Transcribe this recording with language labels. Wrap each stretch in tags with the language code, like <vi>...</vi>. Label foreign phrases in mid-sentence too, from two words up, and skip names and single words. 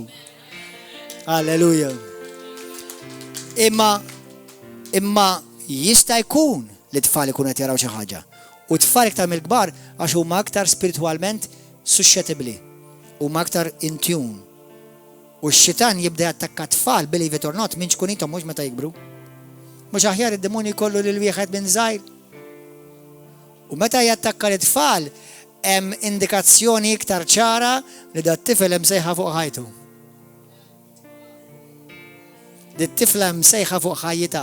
<mt>Alleluja. Imma jista' jkun li tfal ikun qed jaraw xi ħaġa. U tfal iktar mill-kbar għax huma aktar spiritualment suscettibbli. Huma aktar</mt> <en>in tune.</en> <mt>U x-xitan jibda jattakka tfal</mt> <en>believe it or not</en> <mt>minn xkun intom mhux meta jikbru. Mhux aħjar id-demonju jkollu lil wieħed minn żgħir. U meta jattakka l-tfal hemm indikazzjoni iktar ċara li dat tifel hemm sejħa fuq ħajtu. Dit-tifla hemm sejħa fuq ħajjitha.</mt>